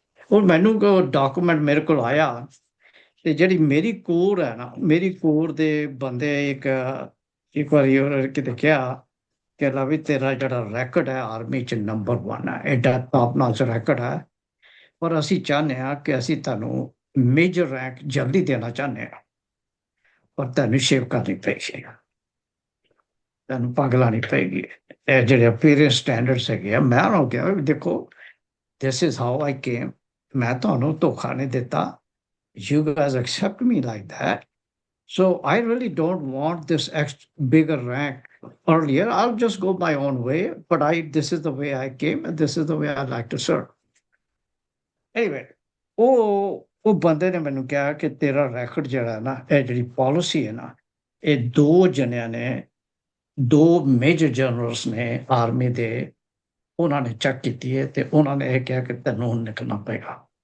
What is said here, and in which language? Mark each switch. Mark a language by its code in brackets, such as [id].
[pa] ਉਹ ਮੈਨੂੰ ਡਾਕੂਮੈਂਟ ਮੇਰੇ ਕੋਲ ਆਇਆ ਤੇ ਜਿਹੜੀ ਮੇਰੀ ਕੋਰ ਹੈ ਨਾ, ਮੇਰੀ ਕੋਰ ਦੇ ਬੰਦੇ ਇੱਕ ਵਾਰੀ ਉਹਨਾਂ ਕਿ ਕਿਹਾ ਕਿ ਲਾ ਵੀ ਤੇਰਾ ਜਿਹੜਾ ਰੈਕਡ ਹੈ ਆਰਮੀ 'ਚ ਨੰਬਰ 1 ਹੈ, ਐਡਾ ਟਾਪ ਨਾਚ ਰੈਕਡ ਹੈ, ਪਰ ਅਸੀਂ ਚਾਹੁੰਦੇ ਹਾਂ ਕਿ ਅਸੀਂ ਤੁਹਾਨੂੰ ਮੇਜਰ ਰੈਂਕ ਜਲਦੀ ਦੇਣਾ ਚਾਹੁੰਦੇ ਹਾਂ, ਪਰ ਤੁਹਾਨੂੰ ਸ਼ੇਵ ਕਰਨੀ ਪਏਗੀ, ਤੁਹਾਨੂੰ ਪੱਗ ਲਾਉਣੀ ਪਏਗੀ। ਇਹ ਜਿਹੜੇ ਅਪੀਅਰੈਂਸ ਸਟੈਂਡਰਡਸ ਹੈਗੇ ਆ, ਮੈਂ ਉਹਨਾਂ ਨੂੰ ਕਿਹਾ ਵੀ ਦੇਖੋ [en] this is how I came, [pa] ਮੈਂ ਤੁਹਾਨੂੰ ਧੋਖਾ ਨਹੀਂ ਦਿੱਤਾ, [en] you guys accept me like that. So I really don't want this bigger rank earlier. I'll just go my own way. But this is the way I came, and this is the way I like to serve. [pa] Anyway, ਉਹ ਬੰਦੇ ਨੇ ਮੈਨੂੰ ਕਿਹਾ ਕਿ ਤੇਰਾ ਰੈਕਡ ਜਿਹੜਾ ਨਾ, ਇਹ ਜਿਹੜੀ ਪਾਲਿਸੀ ਹੈ ਨਾ, ਇਹ ਦੋ ਜਣਿਆਂ ਨੇ, ਦੋ ਮੇਜਰ ਜਨਰਲਸ ਨੇ ਆਰਮੀ ਦੇ, ਉਹਨਾਂ ਨੇ ਚੈੱਕ ਕੀਤੀ ਹੈ ਤੇ ਉਹਨਾਂ ਨੇ ਇਹ ਕਿਹਾ ਕਿ ਤੈਨੂੰ ਹੁਣ ਨਿਕਲਣਾ ਪਏਗਾ।